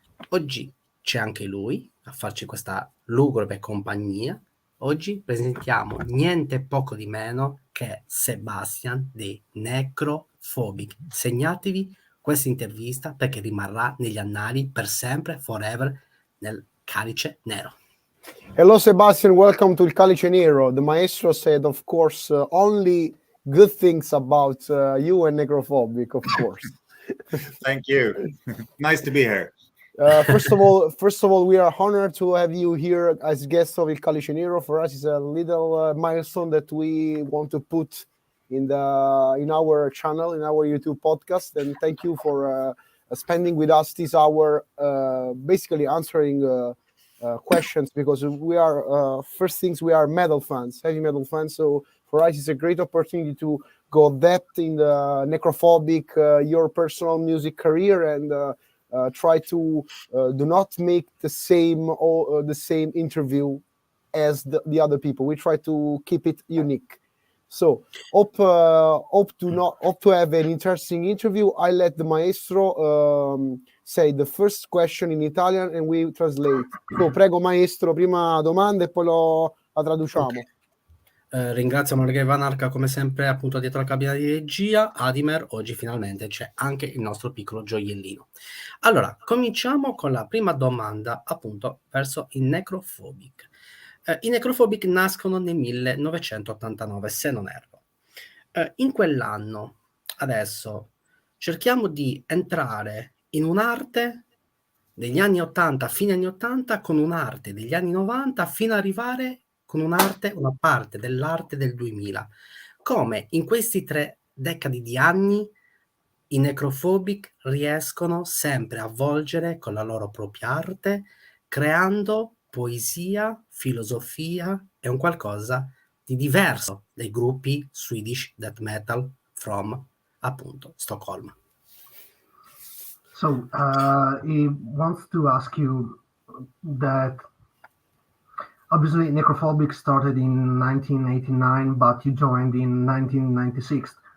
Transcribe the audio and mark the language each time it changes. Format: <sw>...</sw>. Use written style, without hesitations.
<it>Oggi c'è anche lui a farci questa lugubre compagnia. Oggi presentiamo niente poco di meno che Sebastian dei Necrophobic. Segnatevi questa intervista perché rimarrà negli annali per sempre, forever, nel Calice Nero.</it> <en>Hello Sebastian, welcome to Il Calice Nero. The Maestro said, of course, only good things about you and Necrophobic, of course. Thank you. Nice to be here. First of all, we are honored to have you here as guest of Il Calice Nero. For us, it's a little milestone that we want to put in our channel, in our YouTube podcast. And thank you for spending with us this hour, basically answering questions, because we are first things, we are metal fans, heavy metal fans. So for us, it's a great opportunity to go depth in the Necrophobic, your personal music career, and try to do not make the same interview as the other people. We try to keep it unique. So hope to have an interesting interview. I let the Maestro say the first question in Italian and we translate.</en> <it>So, prego Maestro, prima domanda e poi la traduciamo.</it> <en>Okay.</en> <it>Ringrazio Margrave Anarca come sempre appunto dietro la cabina di regia. Adimer, oggi finalmente c'è anche il nostro piccolo gioiellino. Allora, cominciamo con la prima domanda appunto verso i Necrophobic. I Necrophobic nascono nel 1989, se non erro. In quell'anno, adesso, cerchiamo di entrare in un'arte degli anni 80, fine anni 80, con un'arte degli anni 90, fino ad arrivare con una parte dell'arte del 2000. Come in questi 3 decadi di anni i Necrophobic riescono sempre a volgere con la loro propria arte, creando poesia, filosofia e un qualcosa di diverso dai gruppi</it> <en>Swedish death metal from</en> <it>appunto Stoccolma.</it> <en>So he wants to ask you that obviously Necrophobic started in 1989, but you joined in 1996.</en>